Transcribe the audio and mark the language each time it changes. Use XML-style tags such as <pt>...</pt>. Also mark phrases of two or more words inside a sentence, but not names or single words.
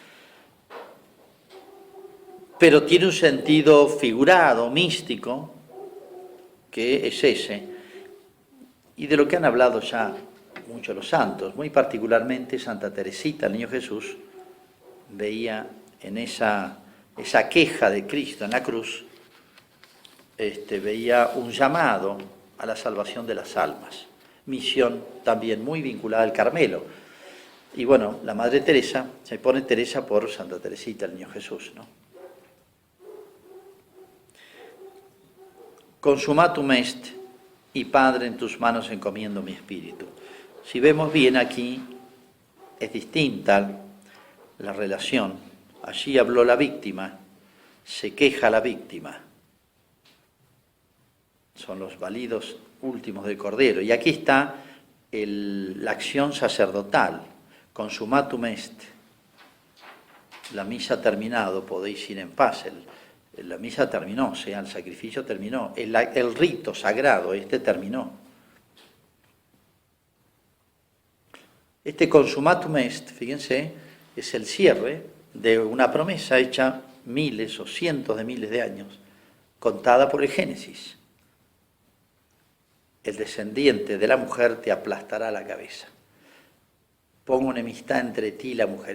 <es>Pero tiene un sentido figurado, místico, que es ese, y de lo que han hablado ya muchos los santos, muy particularmente Santa Teresita, el Niño Jesús, veía en esa queja de Cristo en la cruz, veía un llamado a la salvación de las almas, misión también muy vinculada al Carmelo. Y bueno, la Madre Teresa, se pone Teresa por Santa Teresita, el Niño Jesús, ¿no?</es> <la>Consumatum est,</la> <es>y Padre, en tus manos encomiendo mi espíritu. Si vemos bien aquí, es distinta la relación. Allí habló la víctima, se queja la víctima. Son los validos últimos del Cordero. Y aquí está la acción sacerdotal.</es> <la>Consumatum est.</la> <es>La misa ha terminado, podéis ir en paz. La misa terminó, o sea, el sacrificio terminó. El rito sagrado, terminó. Este</es> <la>consumatum est,</la> <es>fíjense, es el cierre de una promesa hecha miles o cientos de miles de años, contada por el Génesis. El descendiente de la mujer te aplastará la cabeza. Pongo enemistad entre ti y la mujer.</es>